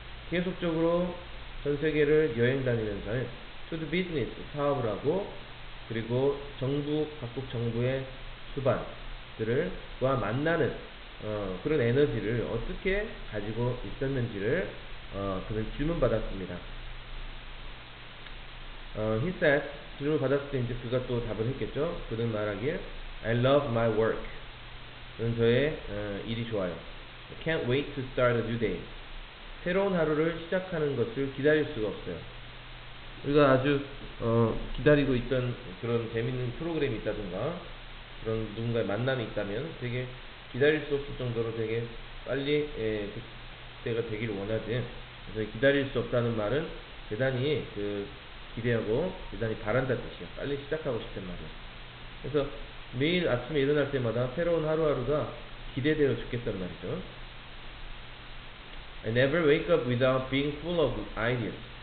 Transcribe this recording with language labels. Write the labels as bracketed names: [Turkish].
[Korean] 계속적으로 전 세계를 여행 다니면서 [English] to the business, [Korean] 사업을 하고, 그리고 각국 정부의 수반들과 만나는 그런 에너지를 어떻게 가지고 있었는지를 그는 질문받았습니다. [English] He said, [Korean] 질문 받았을 때 이제 그가 또 답을 했겠죠. 그는 말하길 [English] I love my work. [Korean] 저는 저의 일이 좋아요. [English] I can't wait to start a new day. [Korean] 새로운 하루를 시작하는 것을 기다릴 수가 없어요. 우리가 아주 기다리고 있던 그런 재밌는 프로그램이 있다든가 그런 누군가의 만남이 있다면 되게 기다릴 수 없을 정도로 되게 빨리 그때가 되기를 원하지. 그래서 기다릴 수 없다는 말은 대단히 기대하고 대단히 바란다는 뜻이야. 빨리 시작하고 싶단 말이야. 그래서 매일 아침에 일어날 때마다 새로운 하루하루가 기대되어 죽겠단 말이죠. [English] I never wake up without being full of ideas.